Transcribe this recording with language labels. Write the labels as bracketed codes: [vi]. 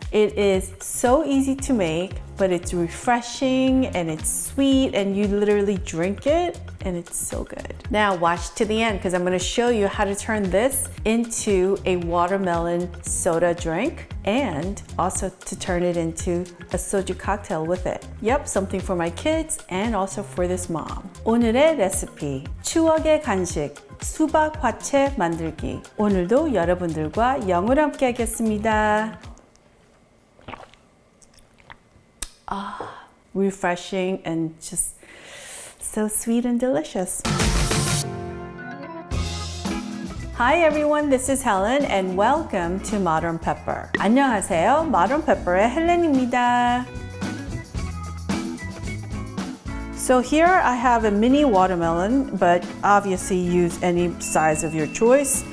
[en] It is so easy to make, but it's refreshing and it's sweet and you literally drink it and it's so good. Now watch to the end because I'm going to show you how to turn this into a watermelon soda drink and also to turn it into a soju cocktail with it. Yep, something for my kids and also for this mom. [ko] 오늘의 레시피, 추억의 간식, 수박화채 만들기. 오늘도 여러분들과 영어로 함께 하겠습니다. [en] Refreshing and just so sweet and delicious. Hi everyone, this is Helen and welcome to Modern Pepper. [ko] 안녕하세요, Modern Pepper의 헬렌입니다. [en] So here I have a mini watermelon, but obviously use any size of your choice.